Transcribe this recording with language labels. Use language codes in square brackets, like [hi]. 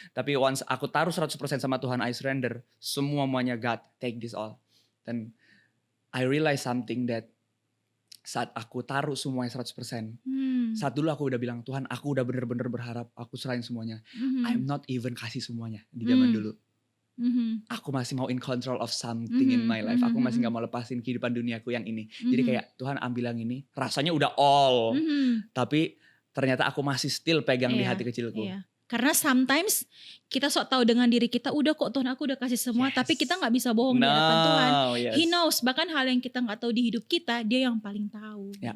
[id] Tapi once aku taruh 100% sama Tuhan, [en] I surrender, [id] semuanya God, [en] take this all. [id] Dan [en] I realize something that [id] saat aku taruh semuanya 100%, saat dulu aku udah bilang, Tuhan aku udah bener-bener berharap, aku serahin semuanya. [en] I'm not even [id] kasih semuanya di zaman dulu. Aku masih mau [en] in control of something in my life. [id] Aku masih gak mau lepasin kehidupan duniaku yang ini. Jadi kayak Tuhan ambil yang ini, rasanya udah all. Tapi ternyata aku masih still pegang di hati kecilku. Karena sometimes kita sok tahu dengan diri kita, udah kok Tuhan aku udah kasih semua, tapi kita gak bisa bohong di hadapan Tuhan. [en] He knows, [id] bahkan hal yang kita gak tahu di hidup kita, dia yang paling tahu.